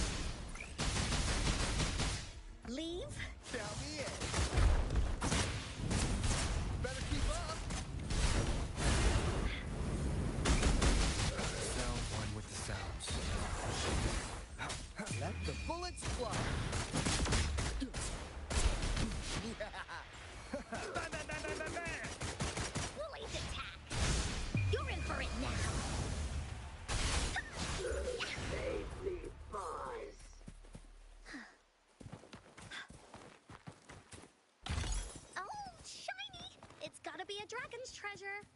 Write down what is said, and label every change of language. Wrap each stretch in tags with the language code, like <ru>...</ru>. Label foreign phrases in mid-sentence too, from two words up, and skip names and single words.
<en>Leave? Count me in. Better keep up. Sound one with the sounds. Let the bullets fly. Bam, bam, bam, bam, bam, bam. Woolly's attack. You're in for it now. Save me, boys. Oh, shiny! It's gotta be a dragon's treasure.</en>